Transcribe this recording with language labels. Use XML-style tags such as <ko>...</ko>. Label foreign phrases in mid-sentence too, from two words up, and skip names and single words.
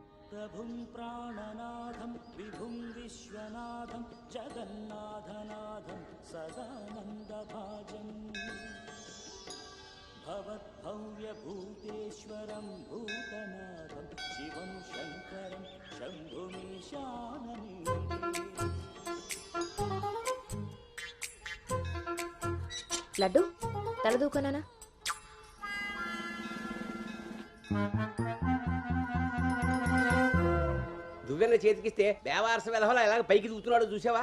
<sa>प्रभुं प्राणनाथं विभुं विश्वनाथं जगन्नाथनाथं सदानन्दभाजम् भवद्भव्यभूतेश्वरं भूतनाथं शिवं शङ्करं शम्भुमीशाननीडे</sa> <te>లడ్డు తలదూకనా దువ్వెన చేతికిస్తే దేవారస వెధవలా ఎలాగ పైకి దూకుతున్నాడో చూసావా?</te>